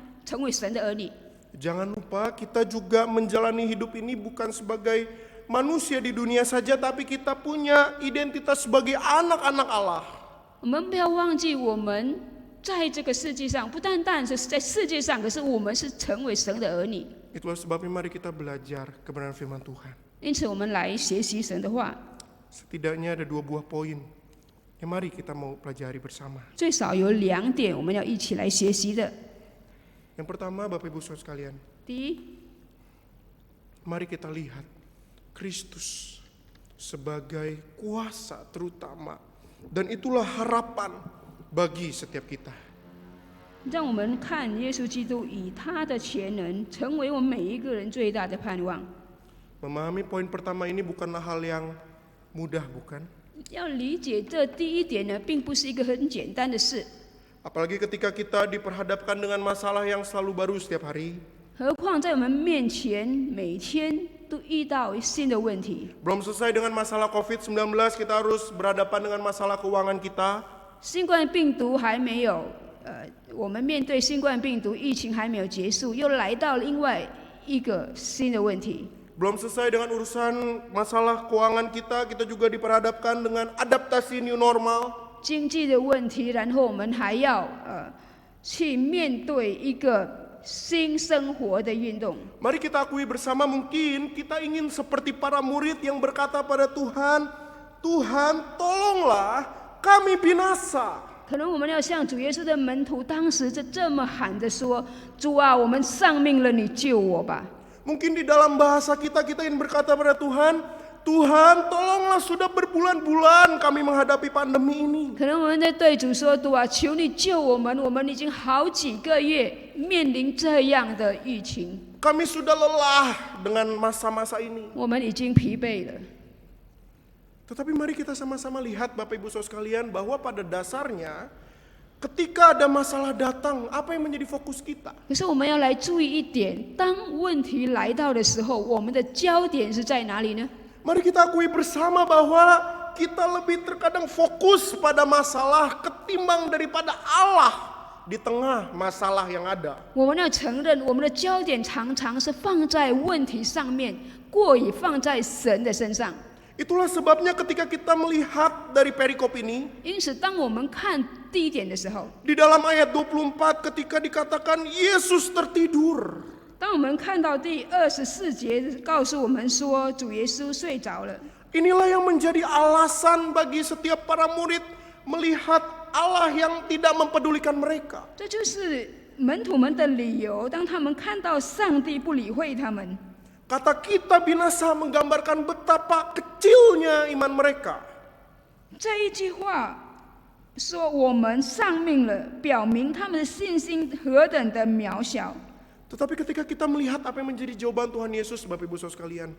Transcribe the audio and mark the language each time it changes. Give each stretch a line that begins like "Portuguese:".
Chinese: 成为神的儿女。
Indonesian: Jangan lupa kita juga menjalani hidup ini bukan sebagai manusia di dunia saja, tapi kita punya identitas sebagai anak-anak Allah.
Chinese: 我们不要忘记，我们在这个世界上，不单单是在世界上，可是我们是成为神的儿女。
Indonesian: Itulah sebabnya mari kita belajar kebenaran firman Tuhan.
Chinese: 因此，我们来学习神的话，
Indonesian: Setidaknya ada 2 buah poin yang mari kita mau pelajari bersama.
Chinese: 最少有2点我们要一起来学习的。
Indonesian: Yang pertama, Bapak Ibu Saudara sekalian,
Chinese: 第一，
Indonesian: mari kita lihat Kristus sebagai kuasa terutama, dan itulah harapan bagi setiap kita.
Chinese: 让我们看耶稣基督以他的全能，成为我们每一个人最大的盼望。
Indonesian: Memahami poin pertama ini bukanlah hal yang mudah, bukan?
Chinese: 要理解这第一点呢，并不是一个很简单的事。
Indonesian: Apalagi ketika kita diperhadapkan dengan masalah yang selalu baru setiap hari.
Chinese: 何况在我们面前，每天都遇到新的问题。
Indonesian: Belum selesai dengan masalah COVID-19, kita harus berhadapan dengan masalah keuangan kita.
Chinese: 新冠病毒还没有，我们面对新冠病毒疫情还没有结束，又来到另外一个新的问题。
Indonesian: Belum selesai dengan urusan masalah keuangan kita, kita juga diperhadapkan dengan adaptasi new normal.
Chinese: 经济的问题，然后我们还要去面对一个新生活的运动。
Indonesian: Mari kita akui bersama, mungkin kita ingin seperti para murid yang berkata pada Tuhan, Tuhan tolonglah kami binasa.
Chinese: 可能我们要像主耶稣的门徒当时这么喊着说：“主啊，我们丧命了，你救我吧。”
Indonesian: Mungkin di dalam bahasa kita ingin berkata pada Tuhan, Tuhan tolonglah sudah berbulan-bulan kami menghadapi pandemi ini.
Chinese: 可能我们在对主说：“主啊，求你救我们！我们已经好几个月面临这样的疫情，
Indonesian: Kami sudah lelah dengan masa-masa ini.
Chinese: 我们已经疲惫了。”
Indonesian: Tetapi mari kita sama-sama lihat Bapak Ibu Saudara sekalian bahwa pada dasarnya ketika ada masalah datang, apa yang menjadi fokus kita?
Chinese: 可是我们要来注意一点，当问题来到的时候，我们的焦点是在哪里呢？
Indonesian: Mari kita akui bersama bahwa kita lebih terkadang fokus pada masalah ketimbang daripada Allah di tengah masalah yang ada.
Chinese: 我们要承认，我们的焦点常常是放在问题上面，过于放在神的身上。
Indonesian: Itulah sebabnya ketika kita melihat dari perikop ini,
Chinese: 因此，当我们看第一点的时候，
Indonesian: di dalam ayat 24 ketika dikatakan Yesus tertidur.
Chinese: 当我们看到第24节告诉我们说，主耶稣睡着了。
Indonesian: Inilah yang menjadi alasan bagi setiap para murid melihat Allah yang tidak mempedulikan mereka.
Chinese: 这就是门徒们的理由，当他们看到上帝不理会他们。
Indonesian: Kata kita binasa menggambarkan betapa kecilnya iman mereka.
Chinese: 这一句话说我们丧命了，表明他们的信心何等的渺小。
Indonesian: Tetapi ketika kita melihat apa yang menjadi jawaban Tuhan Yesus, Bapak Ibu Saudara sekalian,